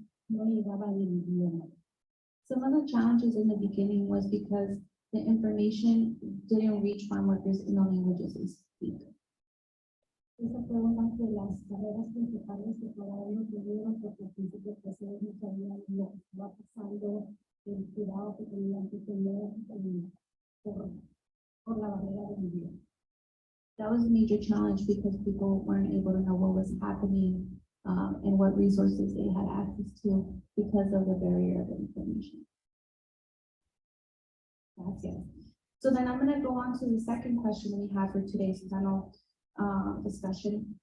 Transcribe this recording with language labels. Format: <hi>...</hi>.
<en>Some of the challenges in the beginning was because the information didn't reach farm workers in the languages they speak.</en> <es>Esa fue una de las carreras principales que todavía no tuvieron porque al principio pues ellos no sabían lo que estaba pasando, el cuidado que tenían que tener por la barrera del idioma.</es> <en>That was a major challenge because people weren't able to know what was happening and what resources they had access to because of the barrier of information.</en> <es>Gracias.</es> <en>So then I'm going to go on to the second question we have for today's panel discussion.</en>